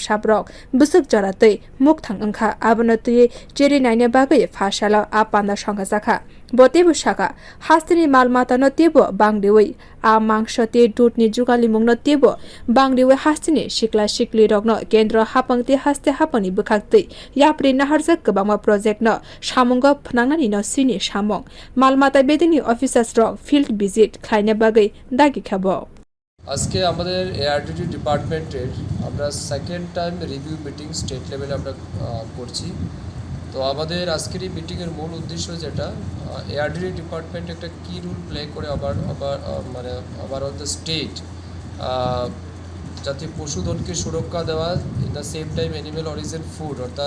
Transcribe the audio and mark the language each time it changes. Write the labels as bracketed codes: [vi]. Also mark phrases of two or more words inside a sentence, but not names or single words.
[trp] sabrok busuk jaratei mukthang wngkha abono tui cheri naine bagai Phasalo a panda songchajakha botebo saka hasteni maalmata no tebo bangriwi a mangshoti dodni jugalmung no tebo bangriwi hasteni sikla sikli rokno kendra hapangti haste hapani bwkhakti yapri naharjak kwbangma project no samungo phnangnani no sini samung maalmata bedekni officers rok [en] field visit [trp] খাইনে বাগৈ দাগি খাব [bn] আজকে আমাদের এআরডিটি ডিপার্টমেন্টের আমরা [en] second time review meeting state [bn] লেভেলে আমরা করছি তো আমাদের আজকের এই মিটিংয়ের মূল উদ্দেশ্য যেটা এআরডিটি ডিপার্টমেন্ট একটা কি [en] role play [bn] করে [en] overall the state [bn] যাতে পশুধনকে সুরক্ষা দেওয়া [en] in the same time animal origin food [bn] অর্থাৎ